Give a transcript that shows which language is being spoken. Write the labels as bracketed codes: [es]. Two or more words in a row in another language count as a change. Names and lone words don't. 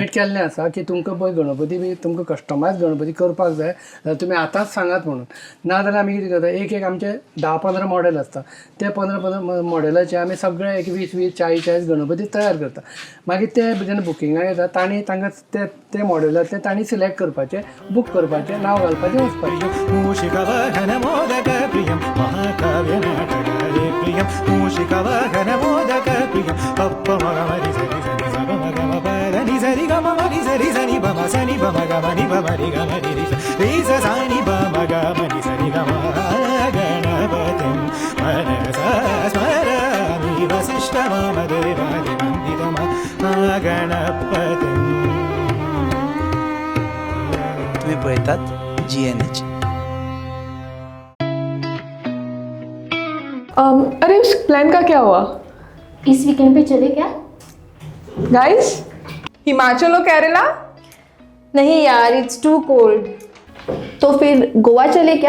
[kok] इंटिमेट केल्लें आसा की तुमकां पळय गणपती बी तुमकां कस्टमायज गणपती करपाक जाय जाल्यार तुमी आतांच सांगात म्हणून. नाजाल्यार आमी कितें करता एक आमचे 10-15 मॉडेल आसता ते 15 मॉडेलाचे आमी सगळे एक 20-20 40 गणपती तयार करता. मागीर ते जेन्ना बुकिंगाक येता तांकां ते मॉडेलांतले तांणी सिलेक्ट करपाचे, बूक करपाचें, नांव घालपाचें, वचपाचें. [sa] मूषिकवाहन मोदक प्रियं महाकाव्य नाटकारे प्रियं मूषिकवाहन मोदक प्रियं पप्प मग मरि सरि सनि स ग म ग म प द नि सरि ग म मरि सरि सनि ब म सनि ब म ग म नि ब म रि ग म रि रि स सा नि ब म ग म नि सरि ग म गणपतिं मनसा स्मरामि वसिष्ठमामदेवादिवन्दितं गणपतिं. [kok] तुम्ही पळयतात GNH. [hi] अरे उस प्लान का क्या हुआ इस वीकेंड पे चले क्या? गाइस? हिमाचल और केरला? नहीं यार, [en] it's too cold. [hi] तो फिर गोवा चले क्या?